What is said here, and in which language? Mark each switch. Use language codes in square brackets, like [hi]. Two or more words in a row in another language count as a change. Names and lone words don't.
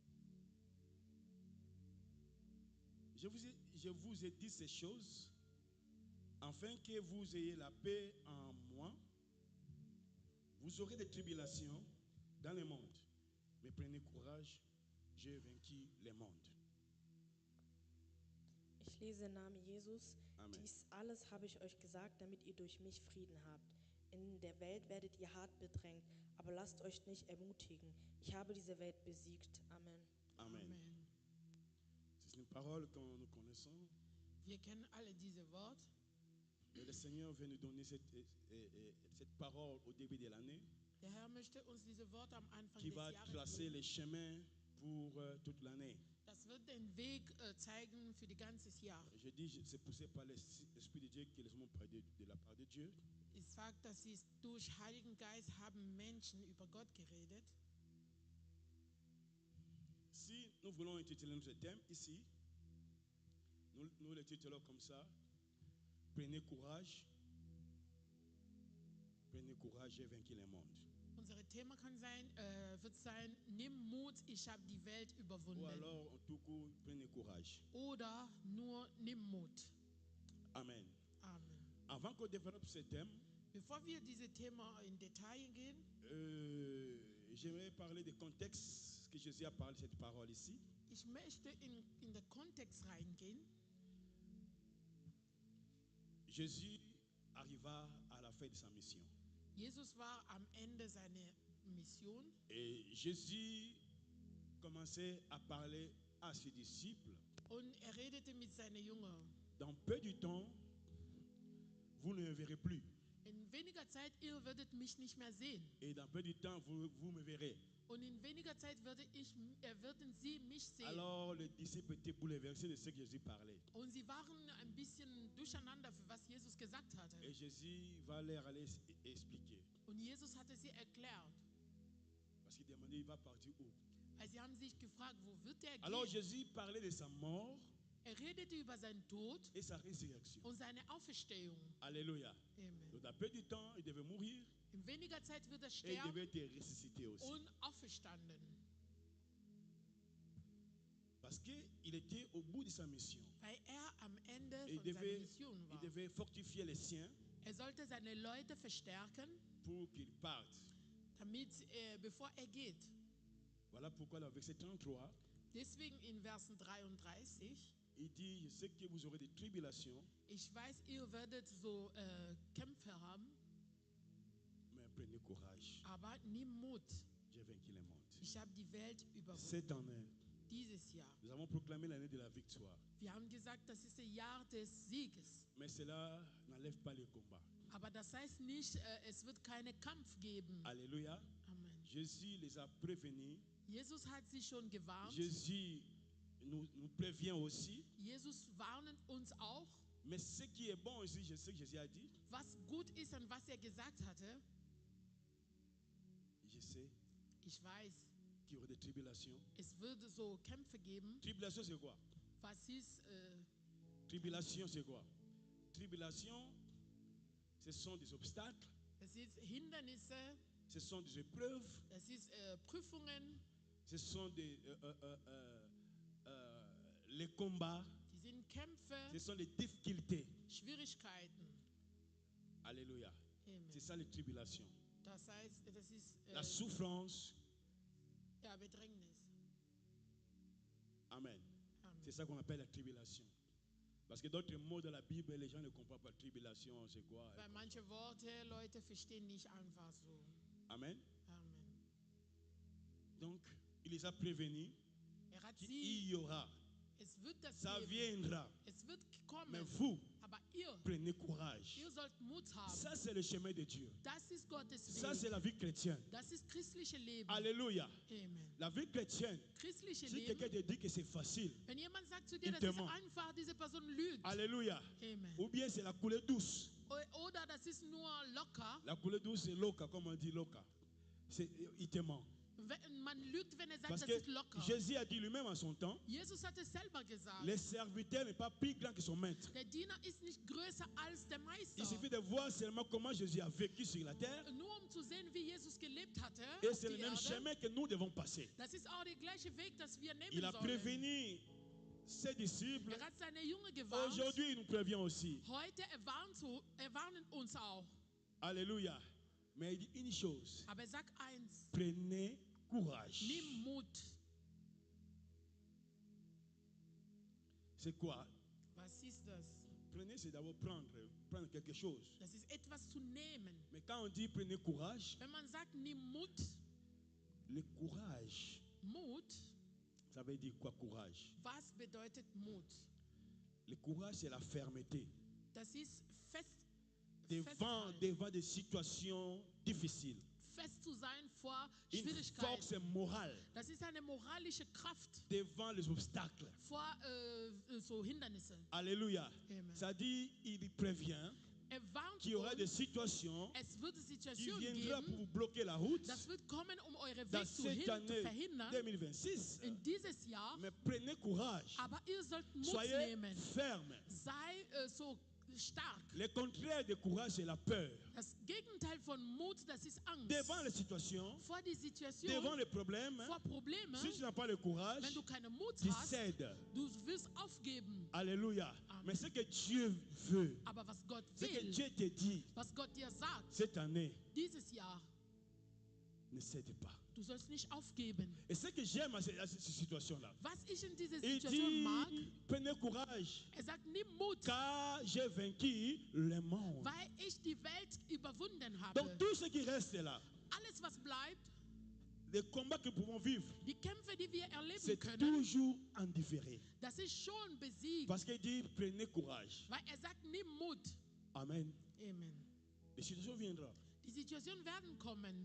[fr] Je vous ai dit ces choses afin que vous ayez la paix en moi. Vous aurez des tribulations dans le monde, mais prenez courage, j'ai vaincu le monde. [de] Ich lese im Namen Jesus. Amen. Dies alles habe ich euch gesagt, damit ihr durch mich Frieden habt. In der Welt werdet ihr hart bedrängt, aber lasst euch nicht ermutigen. Ich habe diese Welt besiegt. Amen. Amen. Amen. [fr] C'est une parole que nous connaissons. [de] Wir kennen alle diese Worte. [fr] Et le Seigneur veut nous donner cette parole au début de l'année [de] Der Herr möchte uns diese Worte am Anfang [fr] qui des va [de] Jahres [fr] tracer [de] geben. [fr] les chemins pour toute l'année. [de] Das wird den Weg zeigen für die ganze Jahr. [fr] Je dis, c'est poussé par l'Esprit de Dieu que les hommes ont parlé de la part de Dieu. [de] Ich sage, dass sie durch Heiligen Geist haben Menschen über Gott geredet. [fr] Si nous voulons intituler notre thème ici, nous le titulons comme ça. Prenez courage, j'ai vaincu le monde. [de] Unser Thema wird sein, nimm Mut, ich habe die Welt [fr] Ou [de] überwunden. [fr] alors, en tout cas, prenez courage. [de] Oder nur nimm Mut. Amen. Amen. [fr] Avant qu'on développe ce thème, [de] Bevor wir diese Thema in Detail gehen, [fr] j'aimerais parler du contexte que Jésus a parlé de cette parole ici. [de] ich möchte in den Kontext reingehen. [fr] Jésus arriva à la fin de sa mission. [de] Jesus war am Ende seiner Mission [fr] Et Jésus commençait à parler à ses disciples. [de] und redete mit seinen Jüngern. [fr] Dans peu de temps, vous ne me verrez plus. [de] In weniger Zeit, ihr werdet mich nicht mehr sehen. [fr] Et dans peu de temps, vous me verrez. [de] Und in weniger Zeit würden sie mich sehen. [fr] Alors les disciples étaient bouleversés de ce que Jésus parlait. [de] Und sie waren ein bisschen durcheinander, für was Jesus gesagt hatte. [fr] Et Jésus va leur aller expliquer. [de] Und Jesus hatte sie erklärt. [fr] Parce qu'il demandait, il va partir où? [de] Weil sie haben sich gefragt, wo wird er [fr] Alors [de] gehen? [fr] Jésus parlait de sa mort [de] Er redete über seinen Tod [fr] et sa résurrection. [de] und seine Auferstehung. [fr] Alléluia. Amen. Donc dans peu de temps, il devait mourir [de] In weniger Zeit wird er [fr] et il [de] sterben [fr] devait être ressuscité aussi. [de] und auferstanden. [fr] Parce qu'il était au bout de sa mission. [de] Weil er am Ende [fr] Et [de] von seiner Mission [fr] il [de] war. [fr] devait fortifier les siens [de] Er sollte seine Leute verstärken, [fr] pour qu'ils partent. [de] damit bevor er geht. [fr] Voilà pourquoi dans le verset 33, [de] Deswegen in Versen 33, [fr] il dit, je sais que vous aurez des tribulations, [de] ich weiß, ihr werdet so Kämpfe haben, [fr] mais prenez courage. [de] aber nimm Mut. [fr] J'ai vaincu le monde. [de] Ich habe die Welt überwunden. [fr] Cette année, [de] Dieses Jahr. [fr] nous avons proclamé l'année de la victoire. [de] Wir haben gesagt, das ist das Jahr des Sieges. [fr] Mais cela n'enlève pas le combat. [de] Aber das heißt nicht, es wird keinen Kampf geben. [fr] Alléluia. Amen. Jésus les a prévenus. [de] Jesus hat sie schon gewarnt. [fr] Jésus nous prévient aussi. [de] Jesus warnt uns auch. [fr] Mais ce qui est bon aussi, je sais que Jésus a dit, [de] Was gut ist und was er gesagt hatte, [fr] je sais [de] ich weiß, [fr] qu'il y aura des tribulations. [de] es würde so Kämpfe geben. [fr] Tribulation, c'est quoi? [de] Was ist, [fr] Tribulation, c'est quoi? Tribulation, ce sont des obstacles, [de] das ist Hindernisse, [fr] ce sont des épreuves, [de] das ist Prüfungen, [fr] ce sont les combats, [de] die sind Kämpfe, [fr] ce sont les difficultés. [de] Schwierigkeiten. [fr] Alléluia. Amen. C'est ça les tribulations. [de] Das heißt, das ist [fr] La souffrance. [de] ja, Bedrängnis. Amen. Amen. [fr] C'est ça qu'on appelle la tribulation. Parce que d'autres mots de la Bible, les gens ne comprennent pas tribulation, c'est quoi? [de] Weil manche Worte Leute verstehen nicht einfach so. Amen. Amen. [fr] Donc, il les a prévenus [de] Er hat [fr] qu'il [de] sie, [fr] y aura, [de] es wird das [fr] ça [de] geben, [fr] viendra. [de] es wird [fr] Mais [de] kommen, [fr] vous, [de] aber ihr [fr] prenez courage. [de] sollt sollt Mut haben. [fr] Ça, c'est le chemin de Dieu. [de] Das ist Gottes [fr] Ça, [de] Weg. [fr] c'est la vie chrétienne. [de] Das ist christliche Leben. [fr] Alléluia. Amen. La vie chrétienne, [de] Christliche [fr] si quelqu'un [de] Leben. [fr] te dit que c'est facile, [de] Wenn jemand sagt zu dir, [fr] Il [de] das [fr] te [de] ist [fr] ment. [de] einfach, diese Person lügt. [fr] alléluia. Amen. Ou bien c'est la coulée douce. [de] Oder das ist nur locker. [fr] La coulée douce, c'est loca, comme on dit loca. Il te ment. [de] Man lügt, wenn sagt, [fr] Parce [de] das [fr] que [de] ist locker. [fr] Jésus a dit lui-même en son temps, [de] Jesus hat es selber gesagt. [fr] le serviteur n'est pas plus grand que son maître. [de] Der Diener ist nicht größer als der Meister. [fr] Il suffit de voir seulement comment Jésus a vécu sur la terre. [de] Nur zu sehen, wie Jesus gelebt hatte [fr] Et [de] auf [fr] c'est [de] die [fr] le même [de] Erde. [fr] chemin que nous devons passer. [de] Das ist auch der gleiche Weg, das wir nehmen [fr] Il a [de] sollen. [fr] prévenu ses disciples. [de] Hat seine Jünger gewarnt. [fr] Aujourd'hui, il nous prévient aussi. [de] Heute warnt uns auch. [fr] Alléluia. Mais il dit une chose. [de] Aber sagt eins. [fr] Prenez courage. [de] Nimm Mut. [fr] C'est quoi? [de] Was ist das? [fr] Prenez, c'est d'abord prendre quelque chose. [de] Das ist etwas zu nehmen. [fr] Mais quand on dit prenez courage, [de] Wenn man sagt, nimm Mut, [fr] le courage, [de] Mut, [fr] ça veut dire quoi courage? [de] was bedeutet Mut? [fr] Le courage, c'est la fermeté. [de] Das ist [fr] Devant des situations difficiles. [de] fest zu sein vor [fr] Une [de] Schwierigkeiten. [fr] force morale [de] Das ist eine moralische Kraft [fr] devant les obstacles. [de] vor so Hindernisse. [fr] Alléluia. Amen. Ça dit, il prévient [de] Warnt [fr] qu'il y aura des [de] uns, [fr] situations [de] es wird [fr] qui [de] Situationen [fr] viendront pour [de] geben, [fr] vous bloquer la route [de] das wird kommen, eure [fr] dans [de] Weg zu [fr] cette année [de] verhindern 2026. in dieses Jahr. [fr] Mais prenez courage. [de] Aber ihr sollt Mut [fr] Soyez [de] nehmen. [fr] ferme. [de] Sei so stark. [fr] Le contraire de courage, c'est la peur. [de] Das Gegenteil von Mut, das ist Angst. [fr] Devant les situations, [de] Vor die Situation, [fr] devant les problèmes, [de] vor Probleme, [fr] si tu n'as pas le courage, [de] wenn du keinen Mut [fr] tu [de] hast, [fr] cèdes. [de] du wirst aufgeben. [fr] Alléluia. Amen. Mais ce que Dieu veut, [de] Aber was Gott [fr] ce que [de] will, [fr] Dieu te dit [de] was Gott dir sagt, [fr] cette année, [de] dieses Jahr, [fr] ne cède pas. [de] du sollst nicht aufgeben. [fr] Et ce que j'aime à cette situation-là, [de] Was ich in dieser [fr] il [de] Situation mag, [fr] dit, prenez courage, [de] sagt, nimm Mut, [fr] car j'ai vaincu le monde. [de] weil ich die Welt überwunden habe. [fr] Donc tout ce qui reste là, [de] Alles, was bleibt, [fr] les combats que nous pouvons vivre, [de] die Kämpfe, die wir erleben [fr] c'est [de] können, [fr] toujours en différé. [de] das ist schon besiegt. [fr] Parce qu'il dit, prenez courage. [de] Weil sagt, nimm Mut. Amen. Amen. [fr] Les situations viendront, [de] Die Situationen werden kommen,